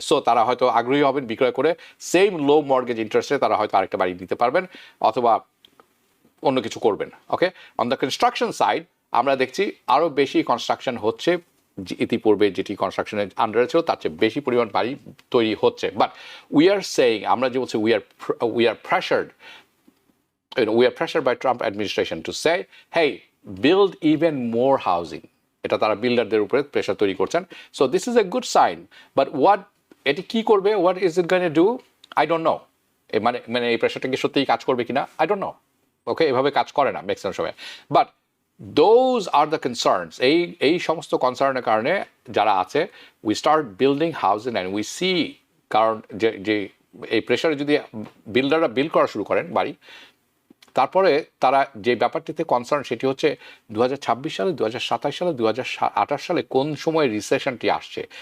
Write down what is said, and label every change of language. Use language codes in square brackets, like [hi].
[bn] So তারা হয়তো আগ্রহী হবেন বিক্রয় করে, সেম লো মর্গেজ ইন্টারেস্টে তারা হয়তো আরেকটা বাড়ি দিতে পারবেন অথবা অন্য কিছু করবেন। ওকে, অন দ্য কনস্ট্রাকশন সাইড আমরা দেখছি আরও বেশি কনস্ট্রাকশন হচ্ছে, ইতিপূর্বে যেটি কনস্ট্রাকশনের আন্ডারে ছিল তার চেয়ে বেশি পরিমাণ বাড়ি তৈরি হচ্ছে। [en] but we are saying, [bn] আমরা যে বলছি [en] We are pressured, we are pressured by Trump administration to say, hey, build even more housing. [bn] এটা তারা বিল্ডারদের উপরে প্রেশার তৈরি করছেন। [en] So this is a good sign, but এটি কি করবে, what is it going to do, I don't know. [bn] মানে এই প্রেশারটা কি সত্যিই কাজ করবে কিনা, [en] I don't know. [bn] ওকে, এভাবে কাজ করে না ম্যাক্সিমাম সময়। [en] but those are the concerns, [bn] এই সমস্ত কনসার্নের কারণে যারা আছে, [en] we start building housing and we see, [bn] কারণ যে এই প্রেশারে যদি বিল্ডাররা বিল করা শুরু করেন বাড়ি, তারপরে তারা যে ব্যাপারটিতে কনসার্ন সেটি হচ্ছে 2026 সালে, 2027 সালে, 2028 সালে কোন সময় রিসেশনটি আসছে।